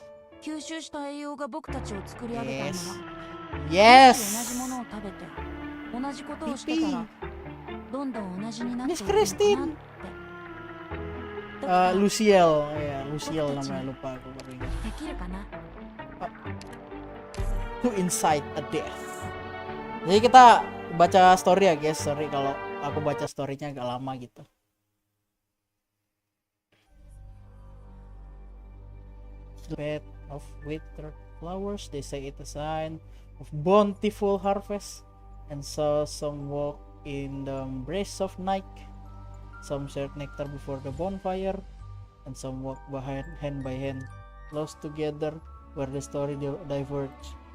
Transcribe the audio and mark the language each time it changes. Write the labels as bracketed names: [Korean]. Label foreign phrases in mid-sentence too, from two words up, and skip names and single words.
[Japanese] 吸収した栄養が僕たちを作り上げたんだ。 [English] Yes. [Japanese] 同じものを食べて同じことをしてたらどんどん同じになってい [English] Miss [Japanese] くのかなって [English] Christine. [Japanese] だから [Indonesian] Luciel, ya Luciel namanya, lupa aku baru ingat. [Japanese] できるかな。 [English] To incite a death. [Indonesian] Jadi kita baca story ya, guys. Sorry kalau aku baca storynya agak lama gitu. [English] Bed of withered flowers, they say it a sign of bountiful harvest, and so some walk in the embrace of night, some shared nectar before the bonfire, and some walk behind hand by hand, close together where the story diverge.